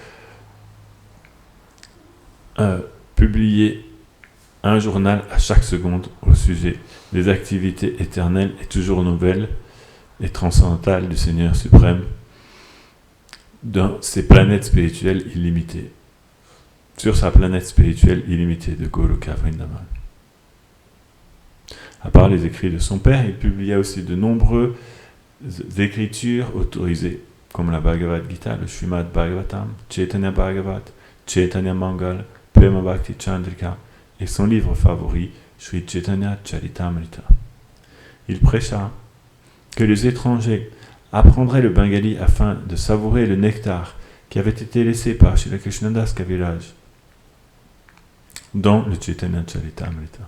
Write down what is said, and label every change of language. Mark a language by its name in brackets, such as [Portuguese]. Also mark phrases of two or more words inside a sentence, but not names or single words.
[French] publier un journal à chaque seconde au sujet des activités éternelles et toujours nouvelles et transcendantales du Seigneur suprême dans ces planètes spirituelles illimitées, sur sa planète spirituelle illimitée de Goloka Vrindavan. À part les écrits de son père, il publia aussi de nombreuses écritures autorisées, comme la Bhagavad Gita, le Srimad Bhagavatam, Chaitanya Bhagavat, Chaitanya Mangal, Prema Bhakti Chandrika et son livre favori, Sri Chaitanya Charitamrita. Il prêcha que les étrangers apprendraient le bengali afin de savourer le nectar qui avait été laissé par Srila Krishnadas Kaviraj dans le Chaitanya Charitamrita.